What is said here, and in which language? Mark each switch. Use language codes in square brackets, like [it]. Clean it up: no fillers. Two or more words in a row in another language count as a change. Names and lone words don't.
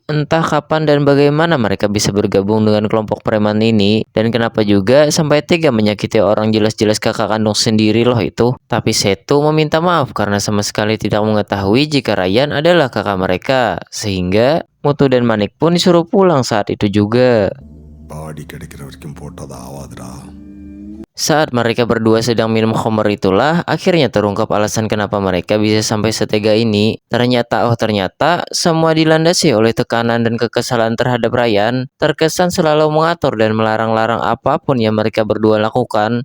[id] Entah kapan dan bagaimana mereka bisa bergabung dengan kelompok preman ini, dan kenapa juga sampai tega menyakiti orang jelas-jelas kakak kandung sendiri loh itu. Tapi Seto meminta maaf karena sama sekali tidak mengetahui jika Ryan adalah kakak mereka, sehingga Mutu dan Manik pun disuruh pulang saat itu juga. [ta] பாடி கிடைக்கிற வரைக்கும் போட்டது ஆவாதுடா. [id] Saat mereka berdua sedang minum khamr itulah akhirnya terungkap alasan kenapa mereka bisa sampai setega ini. Ternyata semua dilandasi oleh tekanan dan kekesalan terhadap Ryan. Terkesan selalu mengatur dan melarang-larang apapun yang mereka berdua lakukan.